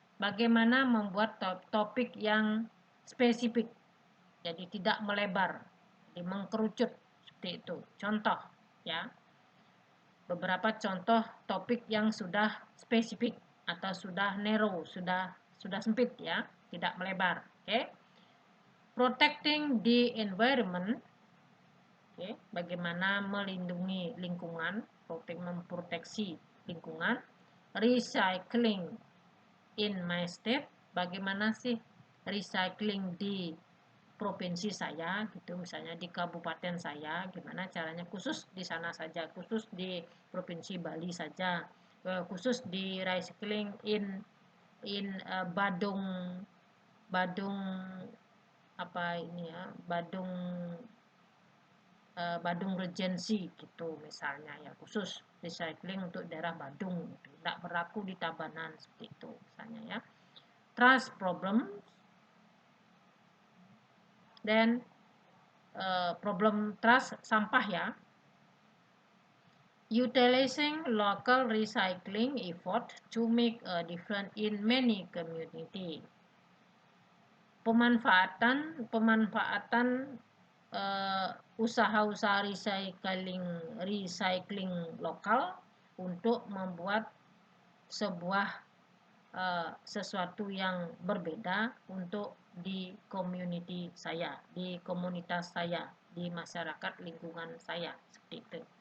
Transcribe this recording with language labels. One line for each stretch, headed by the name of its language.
Indonesian: Bagaimana membuat topik yang spesifik, jadi tidak melebar, jadi mengkerucut seperti itu. Contoh, ya, beberapa contoh topik yang sudah spesifik atau sudah narrow, sudah sempit, ya, tidak melebar. Oke.
English: Protecting the environment.
Indonesian: Oke, bagaimana melindungi lingkungan, memproteksi lingkungan.
English: Recycling in my state,
Indonesian: bagaimana sih recycling di provinsi saya, gitu, misalnya di kabupaten saya, gimana caranya, khusus di sana saja, khusus di provinsi Bali saja, khusus di recycling in Badung apa ini ya, Badung Regency gitu misalnya, ya, khusus recycling untuk daerah Badung gitu. Tidak berlaku di Tabanan seperti itu misalnya, ya. Trust problem dan problem trust sampah, ya.
English: Utilizing local recycling effort to make a difference in many community.
Indonesian: Pemanfaatan usaha-usaha recycling lokal untuk membuat sebuah sesuatu yang berbeda untuk di community saya, di komunitas saya, di masyarakat lingkungan saya, seperti itu.